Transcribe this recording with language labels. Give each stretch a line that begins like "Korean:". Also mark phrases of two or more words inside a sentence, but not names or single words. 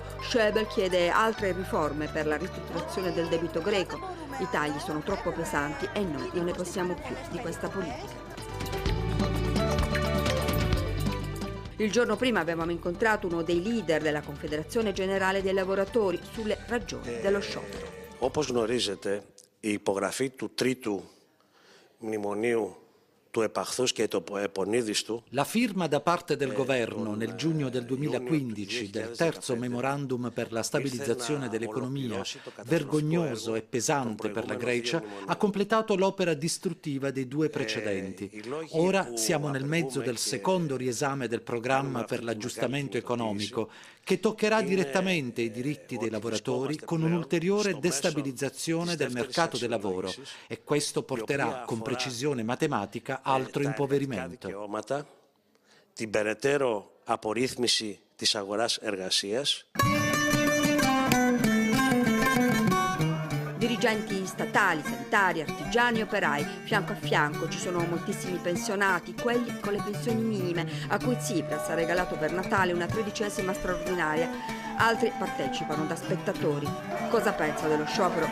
Italian: Schäuble chiede altre riforme per la ristrutturazione del debito greco. I tagli sono troppo pesanti e noi non ne possiamo più di questa politica. Il giorno prima avevamo incontrato uno dei leader della Confederazione Generale dei Lavoratori sulle ragioni dello sciopero.
Greek: Όπως γνωρίζετε, η υπογραφή του τρίτου μνημονίου του επαχθούς και του επονίδιστου.
Italian: La firma da parte del governo nel giugno del 2015 del terzo memorandum per la stabilizzazione dell'economia, vergognoso e pesante per la Grecia, ha completato l'opera distruttiva dei 2 precedenti. Ora siamo nel mezzo del secondo riesame del programma per l'aggiustamento economico, che toccherà direttamente i diritti dei lavoratori con un'ulteriore destabilizzazione del mercato del lavoro, e questo porterà con precisione matematica altro impoverimento.
Greek: Την περαιτέρω απορρίθμιση της αγοράς εργασίας.
Italian: Dirigenti statali, sanitari, artigiani, operai, fianco a fianco ci sono moltissimi pensionati, quelli con le pensioni minime, a cui Tsipras ha regalato per Natale una 13ª straordinaria. Altri partecipano da spettatori. Cosa pensa dello sciopero?